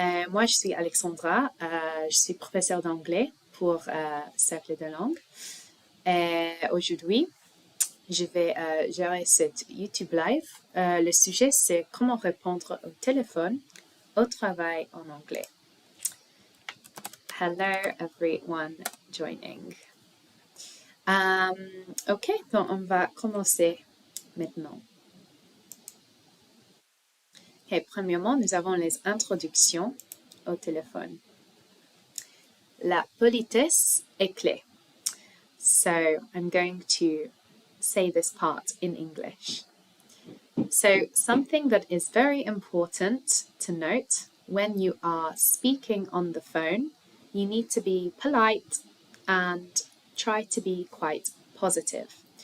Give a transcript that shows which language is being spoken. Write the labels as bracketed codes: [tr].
[fr] Moi, je suis Alexandra. Je suis professeure d'anglais pour Cercle de Langues. Et aujourd'hui, je vais gérer cette YouTube Live. Le sujet, c'est comment répondre au téléphone au travail en anglais. [en] Hello everyone joining. [fr] Ok, donc on va commencer maintenant. Okay, premièrement, nous avons les introductions au téléphone. La politesse est clé. [en] So I'm going to say this part in English. So something that is very important to note when you are speaking on the phone, you need to be polite and try to be quite positive.